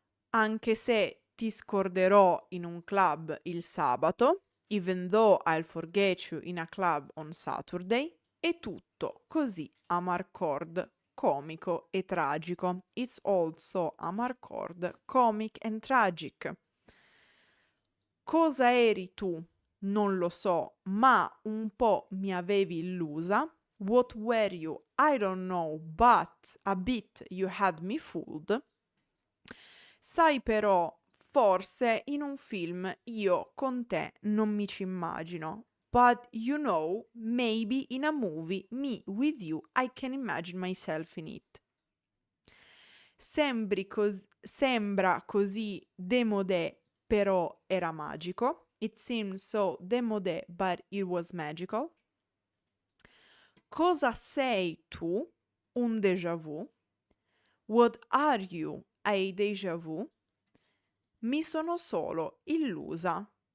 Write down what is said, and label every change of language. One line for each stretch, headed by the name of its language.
Italian: Anche se ti scorderò in un club il sabato,
English: even though I'll forget you in a club on Saturday,
Italian: è tutto così Amarcord, comico e tragico.
English: It's also Amarcord, comic and tragic.
Italian: Cosa eri tu? Non lo so, ma un po' mi avevi illusa.
English: What were you? I don't know, but a bit you had me fooled.
Italian: Sai però, forse in un film io con te non mi ci immagino.
English: But you know, maybe in a movie, me with you, I can imagine myself in it.
Italian: Sembra così démodé, però era magico.
English: It seemed so démodé, but it was magical.
Italian: Cosa sei tu? Un déjà vu.
English: What are you? A déjà vu.
Italian: Mi sono solo illusa.